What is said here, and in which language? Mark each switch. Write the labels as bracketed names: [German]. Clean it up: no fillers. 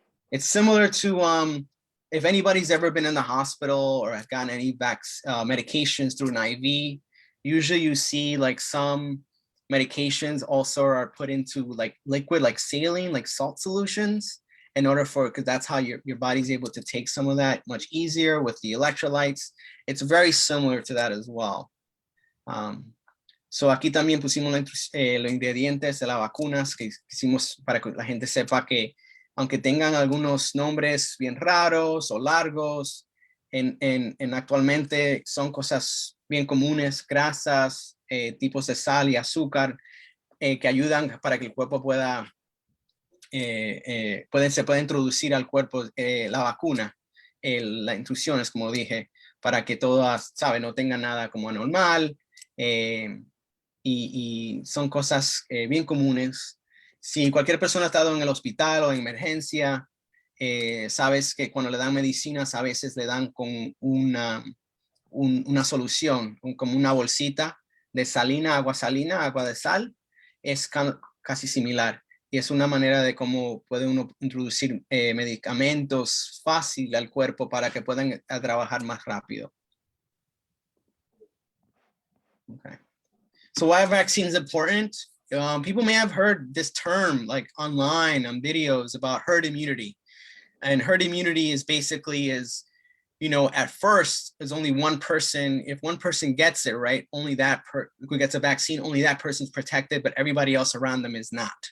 [English] It's similar to if anybody's ever been in the hospital or have gotten any medications through an IV, usually you see like some medications also are put into like liquid, like saline, like salt solutions, in order because that's how your body's able to take some of that much easier with the electrolytes. It's very similar to that as well. [Spanish] So aquí también pusimos los ingredientes de las vacunas que hicimos para que la gente sepa que aunque tengan algunos nombres bien raros o largos, actualmente son cosas bien comunes, grasas, tipos de sal y azúcar que ayudan para que el cuerpo se puede introducir al cuerpo la vacuna, las instrucciones, como dije, para que todas, no tengan nada como anormal, y son cosas bien comunes. Si cualquier persona ha estado en el hospital o en emergencia, sabes que cuando le dan medicinas a veces le dan con una solución, como una bolsita de agua de sal, es casi similar. y es una manera de cómo puede uno introducir medicamentos fácil al cuerpo para que puedan trabajar más rápido. [English] Okay. So why are vaccines important? People may have heard this term like online on videos about herd immunity. And herd immunity is basically at first there's only one person. If one person gets it, right, only that who gets a vaccine, only that person's protected, but everybody else around them is not.